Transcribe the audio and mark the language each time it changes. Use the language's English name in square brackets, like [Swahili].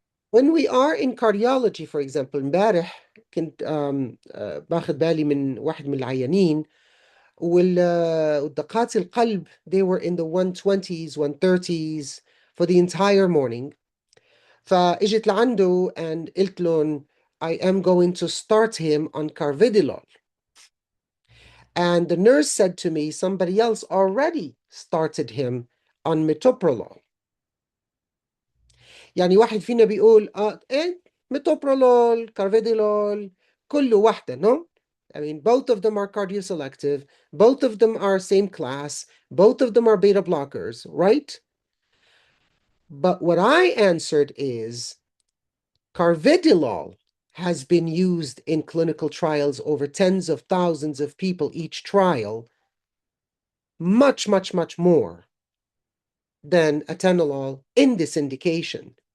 [English] When we are in cardiology, for example, [Arabic] امبارح كنت باخد بالي من واحد من العيانين والدقات القلب [English] they were in the 120s 130s for the entire morning. [Arabic] فاجت لعنده [English] and [Arabic] قلت لهم [English] I am going to start him on carvedilol. And the nurse said to me, somebody else already started him on metoprolol. [Arabic] يعني واحد فينا بيقول ايه metoprolol, carvedilol, كله واحدة, no? [English] I mean, both of them are cardioselective, both of them are same class, both of them are beta blockers, right? But what I answered is carvedilol has been used in clinical trials over tens of thousands of people each trial, much, much, much more than atenolol in this indication.